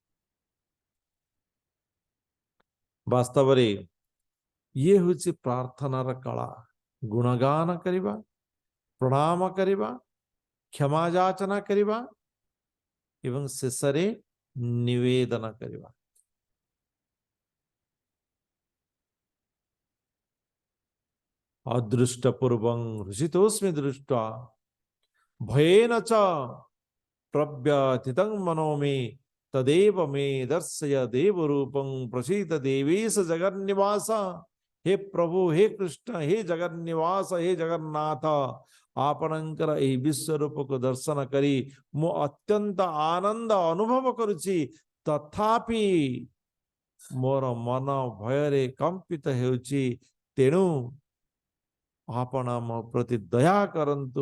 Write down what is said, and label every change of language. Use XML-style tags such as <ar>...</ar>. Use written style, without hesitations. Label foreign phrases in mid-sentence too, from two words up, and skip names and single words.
<or>ବାସ୍ତବ ରେ ଏ ହେଉଛି ପ୍ରାର୍ଥନାର କଳା। ଗୁଣଗାନ କରିବା, ପ୍ରଣାମ କରିବା, କ୍ଷମା ଯାଚନା କରିବା ଏବଂ ଶେଷରେ ନିବେଦନ କରିବା।</or> <sa>अदृष्टपूर्वं हृषितोस्मि दृष्ट्वा भयेन च प्रव्यथितं मनो मे तदेव मे दर्शय देवरूपं प्रसीद देवेश जगन्निवास।</sa> <or>ହେ ପ୍ରଭୁ ହେ କୃଷ୍ଣ ହେ ଜଗନ୍ନିବାସ ହେ ଜଗନ୍ନାଥ ଆପଣଙ୍କର ଏହି ବିଶ୍ୱ ରୂପ କୁ ଦର୍ଶନ କରି ମୁଁ ଅତ୍ୟନ୍ତ ଆନନ୍ଦ ଅନୁଭବ କରୁଛି, ତଥାପି ମୋର ମନ ଭୟରେ କମ୍ପିତ ହେଉଛି। ତେଣୁ ଆପଣ ମୋ ପ୍ରତି ଦୟା କରନ୍ତୁ।</or>